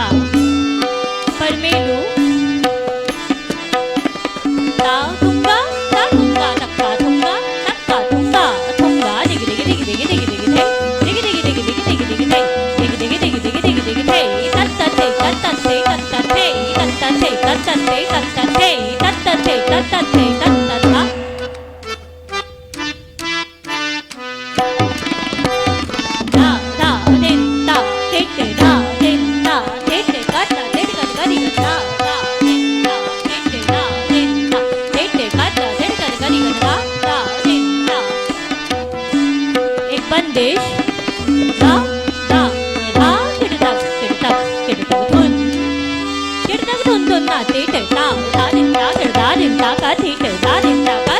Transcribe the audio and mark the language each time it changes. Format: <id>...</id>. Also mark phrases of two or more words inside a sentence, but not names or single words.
<hi>परमेलु ता थुंगा नक्का थुंगा थुंगा दिग दिग दिग दिग दिग दिग थे दिग दिग दिग दिग दिग दिग थे दिग दिग दिग दिग दिग दिग थे तत्त थे तत्त थे तत्त थे तत्त थे तत्त थे तत्त थे तत्त थे तत्त थे तत्त था। रा रा देन ता टिट रा देन ता टिट काता टिट कद गरी गन रा रा देन ता टिट रा देन ता टिट काता टिट कद गरी गन रा रा देन ता। एक बंदिश रा रा रा टिट तक धुन धुन ना टिट रा रा दिन ता का टिट रा दिन ता का</hi>